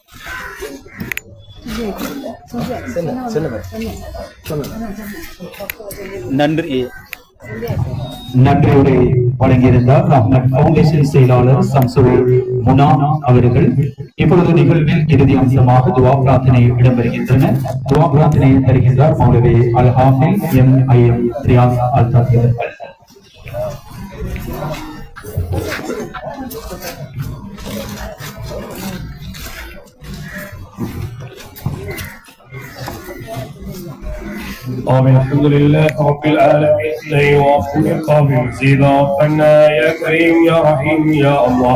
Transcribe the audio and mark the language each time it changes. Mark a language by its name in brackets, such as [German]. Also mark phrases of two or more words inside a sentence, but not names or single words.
[Tamil] நன்றியுரை வழங்கியிருந்தார் ரஹ்மத் பவுண்டேஷன் செயலாளர் சம்சுல் முனா அவர்கள். இப்பொழுது நிகழ்வில் இறுதி அம்சமாக துவா பிரார்த்தனை இடம்பெறுகின்றன. துவா பிரார்த்தனை தருகின்றார் மௌலவி அல் ஹாஃபில் MIM ரியாஸ் அல் தாஹி அவர்கள். [Arabic] آمين. الحمد لله رب العالمين لا يوافق القابل زيدا ربنا يا كريم يا رحيم يا الله.